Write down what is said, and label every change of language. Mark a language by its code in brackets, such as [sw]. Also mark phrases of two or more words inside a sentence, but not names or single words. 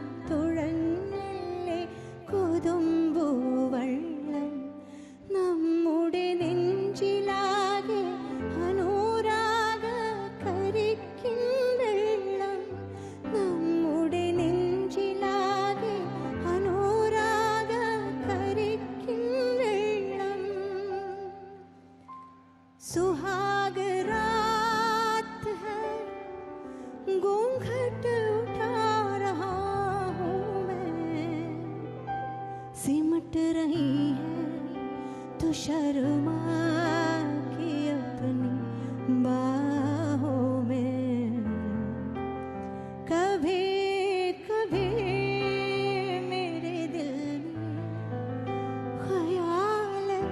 [ml] തുഴഞ്ഞല്ലേ കൊതുമ്പു വള്ളം നമ്മുടെ നെഞ്ചിലാകെ അനുരാഗ കരിക്കിൻ വെള്ളം നമ്മുടെ നെഞ്ചിലാകെ അനുരാഗ കരിക്കിൻ വെള്ളം [hi] सुहाग रात है घूंघट उठा रहा हूँ मैं सिमट रही है तो शर्मा के अपनी बाहों में कभी कभी मेरे दिल में ख्याल